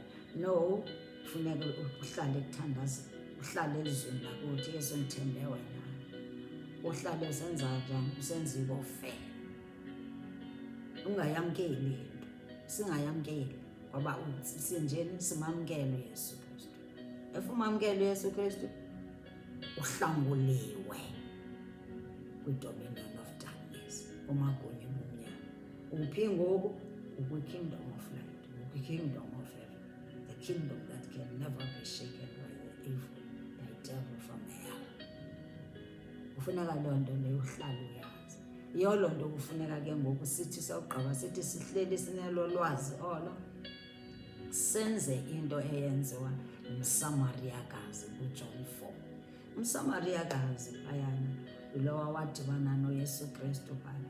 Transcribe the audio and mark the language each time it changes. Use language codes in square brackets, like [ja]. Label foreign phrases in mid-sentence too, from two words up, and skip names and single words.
[xh] No, funeka uhlale ekuthandazeni, uhlale elizweni lakuthi Yesu ndithembe wena, uhlale usenza njani, usenza ibofela. Ungayamkeli into, singayamkeli ngoba sinjeni, simamkele uYesu Kristu. Efumamkele uYesu Kristu uhlanguliwe kwi- [en] dominion of darkness, [xh] kumagunya obumnyama. Uphi ngoku? [en] Ukwi-kingdom of light, ukwi-kingdom of heaven, the kingdom that can never be shaken by the evil, the devil from hell. [xh] Kufuneka loo nto leyo uhlale uyazi. Yiyo loo nto kufuneka ke ngoku sithi sawugqiba sithi sihleli sinelo lwazi olo, senze into eyenziwa ngumsamariyakazi kuJohn 4. Umsamariyakazi phayana yilowa wadibana noYesu Kristu phaya.